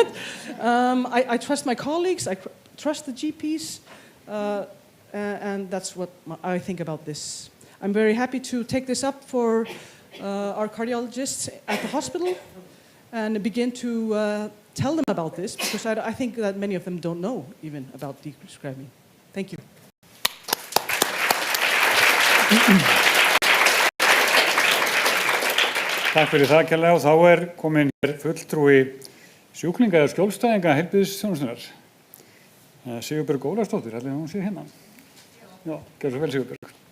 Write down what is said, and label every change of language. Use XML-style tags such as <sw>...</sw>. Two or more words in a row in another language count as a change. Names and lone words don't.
<en>I trust my colleagues, I trust the GPs, and that's what I think about this. I'm very happy to take this up for our cardiologists at the hospital and begin to tell them about this, because I think that many of them don't know even about prescribing. Thank you.</en> <is>Takk fyrir það kærlega, og þá komin hér fulltrúi sjúklinga eða skjólstæðinga heilbrigðisþjónustunnar. Sigurbjörg Ólafsdóttir, ætli hún sé hérna. Já, gjörðu svo vel, Sigurbjörg.</is>